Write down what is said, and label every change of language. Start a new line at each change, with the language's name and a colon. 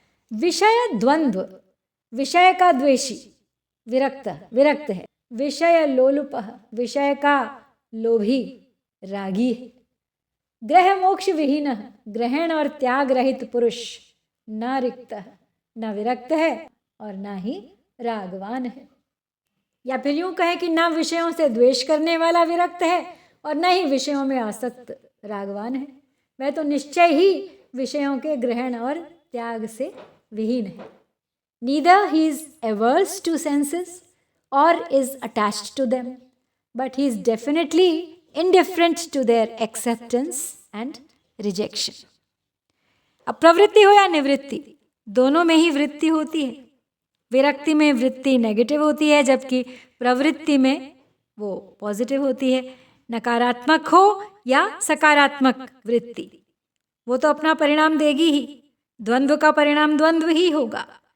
Hindi: विषय द्वंद्व, विषय का द्वेषी विरक्त है, विषय लोलुप विषय का लोभी रागी है, ग्रह मोक्ष विहीन ग्रहण और त्याग रहित पुरुष न रिक्त न विरक्त है और न ही रागवान है। या फिर यूं कहें कि न विषयों से द्वेष करने वाला विरक्त है और न ही विषयों में आसक्त रागवान है, वह तो निश्चय ही विषयों के ग्रहण और त्याग से विहीन है।
English: Neither he is averse to senses or is attached to them, but he is definitely indifferent to their acceptance and rejection.
Hindi: अब प्रवृत्ति हो या निवृत्ति, दोनों में ही वृत्ति होती है। विरक्ति में वृत्ति नेगेटिव होती है, जबकि प्रवृत्ति में वो पॉजिटिव होती है। नकारात्मक हो या सकारात्मक वृत्ति, वो तो अपना परिणाम देगी ही, द्वंद्व का परिणाम द्वंद्व ही होगा।